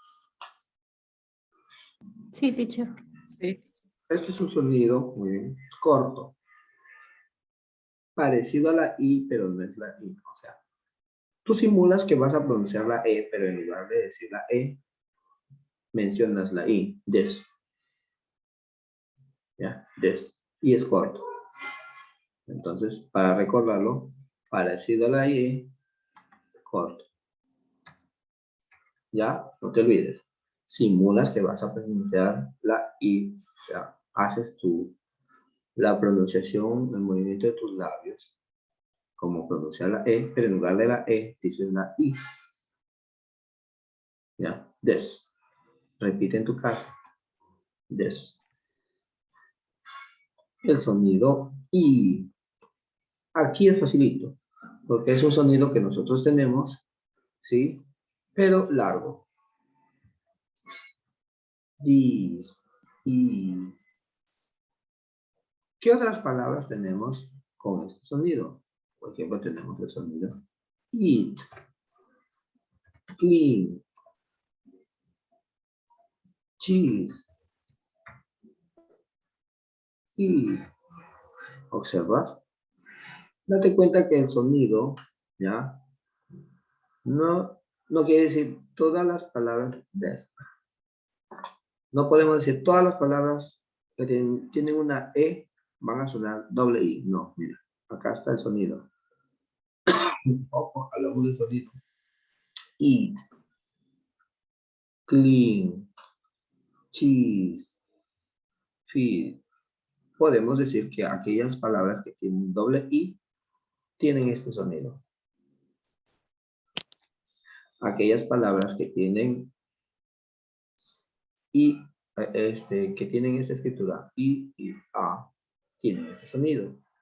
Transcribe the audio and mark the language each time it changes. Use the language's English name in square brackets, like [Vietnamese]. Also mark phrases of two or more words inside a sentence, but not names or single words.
[Spanish] Sí, teacher. Sí. Este es un sonido muy bien, corto. Parecido a la I, pero no es la I. O sea, tú simulas que vas a pronunciar la E, pero en lugar de decir la E, mencionas la I. [English] This. ¿Ya? This. [Spanish] Y es corto. Entonces, para recordarlo, parecido a la I, corto. ¿Ya? No te olvides. Simulas que vas a pronunciar la I. O sea, haces la pronunciación, el movimiento de tus labios, como pronunciar la E, pero en lugar de la E, dices la I. ¿Ya? This. Repite en tu casa. This. El sonido I. Aquí es facilito. porque es un sonido que nosotros tenemos, ¿sí? Pero largo. This, y. ¿Qué otras palabras tenemos con este sonido? Por ejemplo, tenemos el sonido [English] eat, clean, cheese, feed. [Spanish] ¿Observas? Date cuenta que el sonido, ¿ya? No quiere decir todas las palabras de esta. No podemos decir todas las palabras que tienen una E van a sonar doble I. No, mira, acá está el sonido. Ojo, hablamos del sonido. [English] Eat, clean, cheese, feed. [Spanish] Podemos decir que aquellas palabras que tienen doble I tienen este sonido. Aquellas palabras que tienen I, que tienen esta escritura I y A, tienen este sonido.